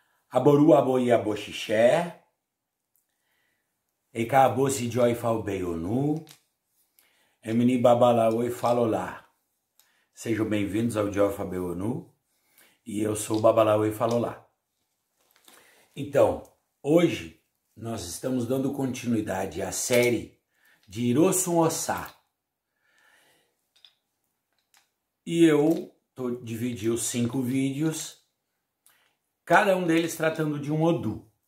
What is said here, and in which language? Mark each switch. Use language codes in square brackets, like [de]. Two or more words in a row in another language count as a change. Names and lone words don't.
[yo] Aboru aboi aboxixé, eka abosi joy falbeionu, emini babalaoi falolá. [pt] Sejam bem-vindos ao Joy Falbeionu e eu sou o Babalaoi Falolá. Então, hoje nós estamos dando continuidade à série de Hirosun Osa. E eu dividi os 5 vídeos, cada um deles tratando de um Odu.